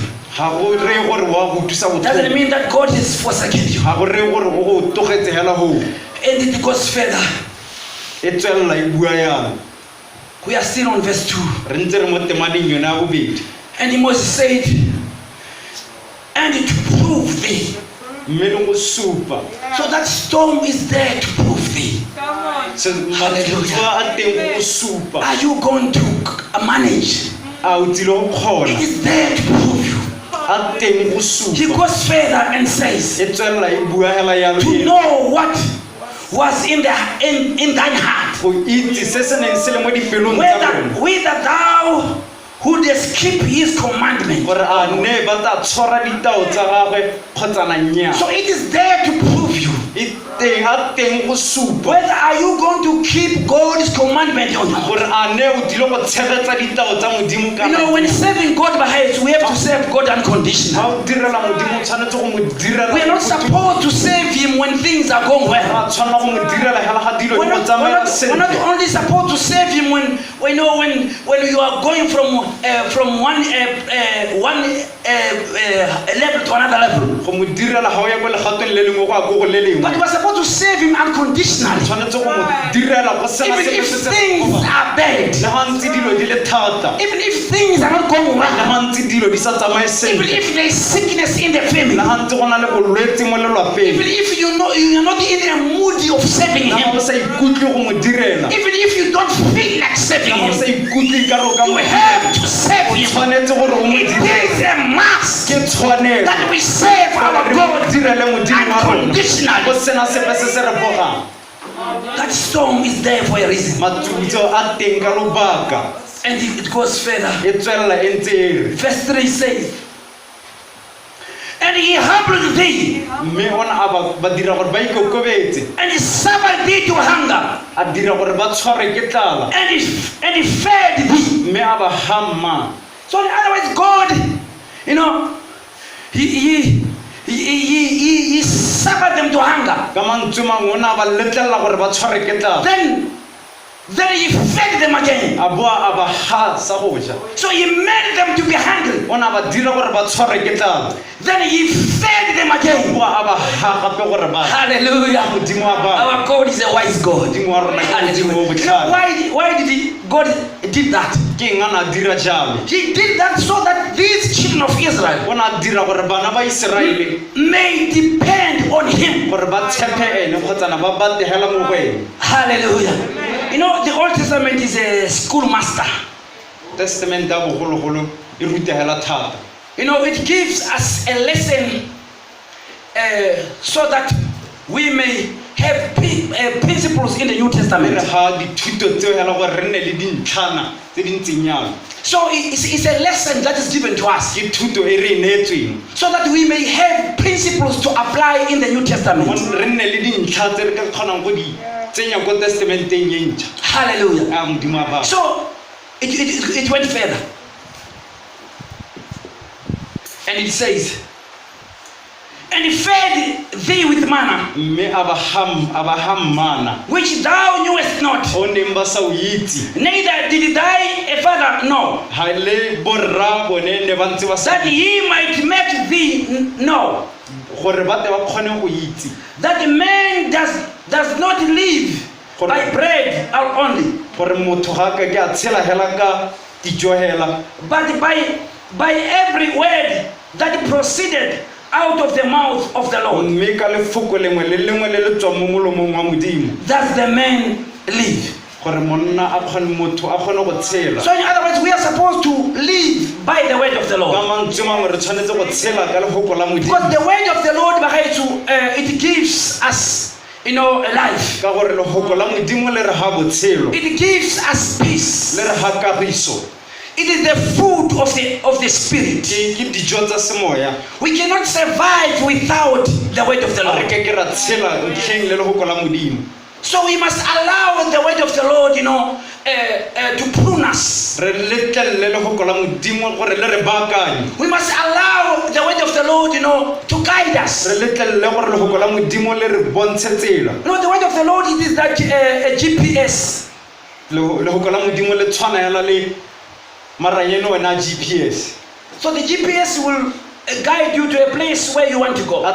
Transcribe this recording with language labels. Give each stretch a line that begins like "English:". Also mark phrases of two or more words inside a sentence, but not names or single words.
English: Doesn't mean that God has forsaken you. And it goes further. We are still on verse 2. And Moses said, and to prove thee
Tswana: mme le go supa.
English: So that storm is there to prove thee.
Tswana: So matsatsi a teng go supa.
English: Are you going to manage?
Tswana: A o tsile go
English: It
Tswana: kgona.
English: is there to prove you.
Tswana: A teng go
English: He
Tswana: supa.
English: goes further and says,
Tswana: E tswelela e bua hela yalo
English: to
Tswana: e.
English: know what was in thine heart,
Tswana: Go itse se se neng se le mo dipelong tsa bona.
English: whether thou wouldest keep his commandment.
Tswana: Gore a ne ba tla tshwara ditao tsa gagwe kgotsa na nnyaa.
English: So it is there to prove you.
Tswana: E teng a teng go supa.
English: Whether are you going to keep God's commandment or not?
Tswana: Gore a ne o dilo go tshegetsa ditao tsa modimo ka.
English: You know, when serving God by heads, we have to serve God unconditional.
Tswana: Ha o direla modimo o tshwanetse go mo direla.
English: We are not supposed to serve him when things are going well.
Tswana: Ra tshwanela go mo direla hela ga dilo di
English: We're
Tswana: go tsamaya
English: we're not
Tswana: sentle.
English: only supposed to serve him when you know when you are going from one level to another level,
Tswana: Go mo direla ha o ya go legatong le lengwe go a go go le lengwe.
English: but we're supposed to serve him unconditionally.
Tswana: Tshwanetse go mo direla go sena
English: Even
Tswana: sepe
English: if
Tswana: se se
English: things
Tswana: go ba.
English: are bad,
Tswana: Le ha ntse dilo di le thata.
English: even if things are not going
Tswana: Le
English: well,
Tswana: ha ntse dilo di sa tsamaye
English: even
Tswana: sentle.
English: if there is sickness in the
Tswana: Le
English: family,
Tswana: ha ntse go na le bolwetse mo
English: even
Tswana: lelapeng.
English: if you know you are not in a mood of serving
Tswana: Le ha
English: him,
Tswana: o sa ikutlwe go mo direla.
English: even if you don't feel like serving
Tswana: Le ha o sa
English: him,
Tswana: ikutlwe ka ro ka
English: you
Tswana: mo
English: have to serve him.
Tswana: tshwanetse gore o mo
English: It
Tswana: direle.
English: is a must
Tswana: Ke tshwanelo.
English: that we serve our
Tswana: Re mo
English: God
Tswana: direle modimo wa rona.
English: unconditionally.
Tswana: Go sena sepe se se re bogang.
English: That storm is there for a reason.
Tswana: Matsutso a teng ka lobaka.
English: And it goes further.
Tswana: E tswelela e ntse e re.
English: Verse 3 says, and he humbled thee,
Tswana: Mme ona ba dira gore ba ikokobetse.
English: and he suffered thee to hunger,
Tswana: A dira gore ba tshwarwe ke tlala.
English: and he fed thee.
Tswana: Mme a ba hamma.
English: So in other words, God, you know, he suffered them to hunger.
Tswana: Ka mantswe mangwe o ne a ba letlelela gore ba tshwarwe ke tlala.
English: Then he fed them again.
Tswana: A boa a ba ha sa go ja.
English: So he made them to be hungry.
Tswana: O ne a ba dira gore ba tshwarwe ke tlala.
English: Then he fed them again.
Tswana: Boa a ba ha gape gore ba.
English: Hallelujah.
Tswana: Modimo wa ba.
English: Our God is a wise God.
Tswana: Modimo wa rona ke modimo o
English: You know,
Tswana: botlhale.
English: why did God did that?
Tswana: Ke eng a na dira jalo?
English: He did that so that these children of Israel
Tswana: O ne a dira gore bana ba Iseraele
English: may depend on him.
Tswana: gore ba tshepe ene kgotsa na ba bategela mo go ene.
English: Hallelujah. You know, the Old Testament is a schoolmaster.
Tswana: Testament ya bogologolo e rutegela thata.
English: You know, it gives us a lesson so that we may have principles in the New
Tswana: Mme re
English: Testament.
Tswana: ga dithuto tseo hela gore re nne le dintlhana tse di ntseng jalo.
English: So it's a lesson that is given to us
Tswana: Ke thuto e re e neetsweng.
English: so that we may have principles to apply in the New Testament.
Tswana: Re nne le dintlha tse re ka kgonang go di tsenya ko testamenteng e ntšha.
English: Hallelujah.
Tswana: A modimo a ba.
English: So it went further. And it says, and he fed thee with manna,
Tswana: Mme a ba hammana.
English: which thou knewest not,
Tswana: O neng ba sa o itse.
English: neither did thy father know,
Tswana: Ha le borra bone ne ba ntse ba sa
English: that he might make thee know
Tswana: gore ba te ba kgone go itse.
English: that the man does not live by bread only,
Tswana: Gore motho ga ka ke a tshela hela ka dijo hela.
English: but by every word that proceeded out of the mouth of the Lord.
Tswana: Mme ka lefoko lengwe le lengwe le le tswang mo molomong wa modimo.
English: Does the man live?
Tswana: Gore monna a kgone motho a kgone go tshela.
English: So in other words, we are supposed to live by the word of the
Tswana: Ka
English: Lord.
Tswana: mantswe mangwe re tshwanetse go tshela ka lefoko la modimo.
English: Because the word of the Lord, it gives us, you know, a life.
Tswana: Ka gore lefoko la modimo le re ha botshelo.
English: It gives us peace.
Tswana: Le re ha kagiso.
English: It is the food of the spirit.
Tswana: Ke dijo tsa semoya.
English: We cannot survive without the word of the
Tswana: Re
English: Lord.
Tswana: ke ke ra tshela ntlheng le lefoko la modimo.
English: So we must allow the word of the Lord, you know, to prune us.
Tswana: Re letlelle lefoko la modimo gore le re baakanye.
English: We must allow the word of the Lord, you know, to guide us.
Tswana: Re letlelle gore lefoko la modimo le re bontshe tsela.
English: You know, the word of the Lord, it is like a GPS.
Tswana: Lefoko la modimo le tshwana hela le maranyene wena GPS.
English: So the GPS will guide you to a place where you want to go.